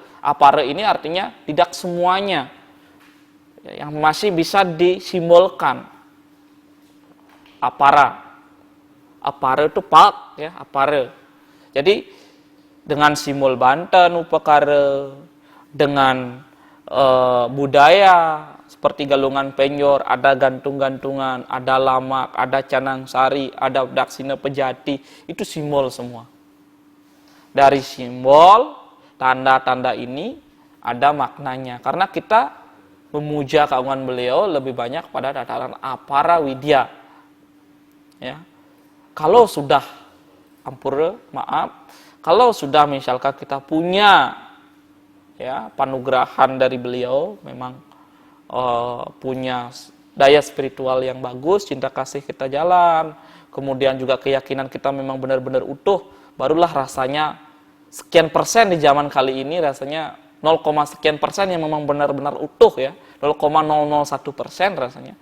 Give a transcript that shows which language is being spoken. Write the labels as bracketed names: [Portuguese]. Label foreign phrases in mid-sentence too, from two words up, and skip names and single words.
[Indonesian] Apare ini artinya tidak semuanya yang masih bisa disimbolkan. Apara itu pak, ya, apara. Jadi dengan simbol Banten upakara, dengan budaya seperti galungan penjor, ada gantung-gantungan, ada lamak, ada canang sari, ada daksina pejati, itu simbol semua. Dari simbol, tanda-tanda ini ada maknanya. Karena kita memuja keagungan beliau lebih banyak pada tataran apara widya. Ya. Kalau sudah kalau sudah misalkan kita punya ya panugrahan dari beliau, memang punya daya spiritual yang bagus, cinta kasih kita jalan, kemudian juga keyakinan kita memang benar-benar utuh, barulah rasanya sekian persen di zaman kali ini rasanya 0, sekian persen yang memang benar-benar utuh ya, 0,001% rasanya.